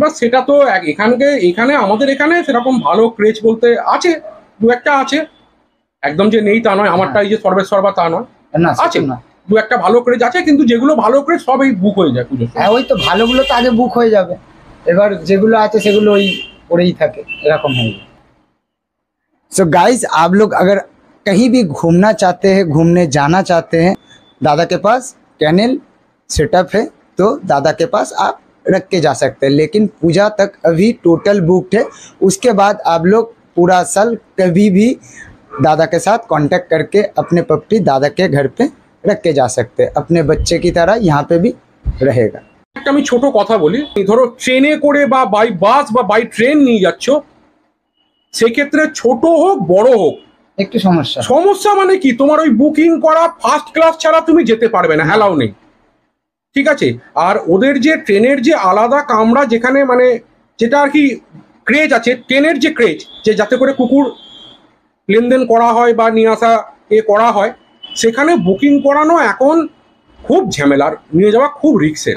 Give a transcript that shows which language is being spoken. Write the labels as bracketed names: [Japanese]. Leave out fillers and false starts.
[Bangla] এবার সেটা তো এখানে আমাদের এখানে সেরকম ভালো ক্রেজ বলতে আছে, 2-1টা আছে, একদম যে নেই তা নয়। আমারটা এই যে সর্বেসর্বা তা নয়, আছে না, 2-1টা ভালো ক্রেজ আছে, কিন্তু যেগুলো ভালো ক্রেজ সব এই বুক হয়ে যায় পুজো। হ্যাঁ, ওই তো ভালোগুলো তো আগে বুক হয়ে যাবে, এবার যেগুলো আছে সেগুলো ওই পড়েই থাকে, এরকম হয়ে যায়। [Hindi] सो गाइज, आप लोग अगर कहीं भी घूमना चाहते हैं, घूमने जाना चाहते हैं, दादा के पास कैनल सेटअप है, तो दादा के पास आप रख के जा सकते हैं। लेकिन पूजा तक अभी टोटल बुक्ड है, उसके बाद आप लोग पूरा साल कभी भी दादा के साथ कांटेक्ट करके अपने पप्पी दादा के घर पे रख के जा सकते हैं। अपने बच्चे की तरह यहाँ पे भी रहेगा। [Bangla] একটা আমি ছোট কথা বলি, ধরো ট্রেনে করে বা বাই বাস বা বাই ট্রেন নিয়ে যাচ্ছ, সেক্ষেত্রে ছোট হোক বড় হোক একটু সমস্যা মানে কি, তোমার ওই বুকিং করা ফার্স্ট ক্লাস ছাড়া তুমি যেতে পারবে না, অ্যালাউ নেই। ঠিক আছে, আর ওদের যে ট্রেনের যে আলাদা কামরা, যেখানে মানে যেটা আর কি ক্রেজ আছে, ট্রেনের যে ক্রেজ, যে যাতে করে কুকুর লেনদেন করা হয় বা নিয়ে আসা করা হয়, সেখানে বুকিং করানো এখন খুব ঝামেলার, নিয়ে যাওয়া খুব রিস্কের।